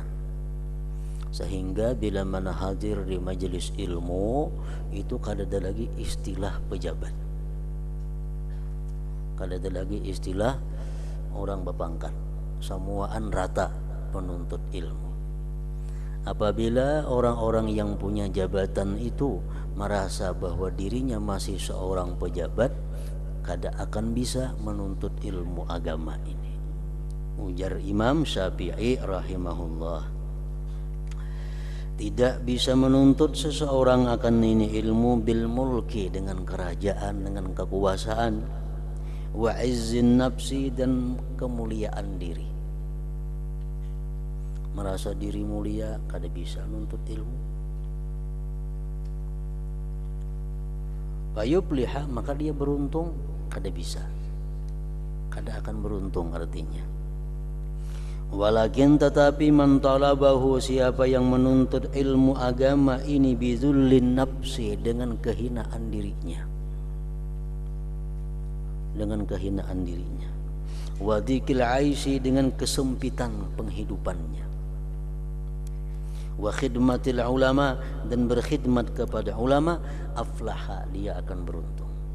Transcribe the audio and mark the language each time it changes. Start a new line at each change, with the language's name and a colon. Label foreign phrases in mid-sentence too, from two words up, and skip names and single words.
Indonesian: Sehingga bila mana hadir di majelis ilmu itu kada ada lagi istilah pejabat, kada ada lagi istilah orang berpangkat, semuaan rata penuntut ilmu. Apabila orang-orang yang punya jabatan itu merasa bahwa dirinya masih seorang pejabat, kada akan bisa menuntut ilmu agama ini. Ujar Imam Syafi'i rahimahullah, tidak bisa menuntut seseorang akan ini ilmu
Arabic: بالملك
Indonesian: dengan kerajaan, dengan kekuasaan,
Arabic: وعز النفس
Indonesian: dan kemuliaan diri. Merasa diri mulia kada bisa nuntut ilmu. Fayufliha maka dia beruntung, kada bisa, kada akan beruntung artinya. Walakin tetapi
Arabic: من طلبه,
Indonesian: siapa yang menuntut ilmu agama ini
Arabic: بذل النفس,
Indonesian: dengan kehinaan dirinya, dengan kehinaan dirinya,
Arabic: وضيق العيش,
Indonesian: dengan kesempitan penghidupannya,
Arabic: وخدمة العلماء,
Indonesian: dan berkhidmat kepada ulama, aflaha, dia akan beruntung.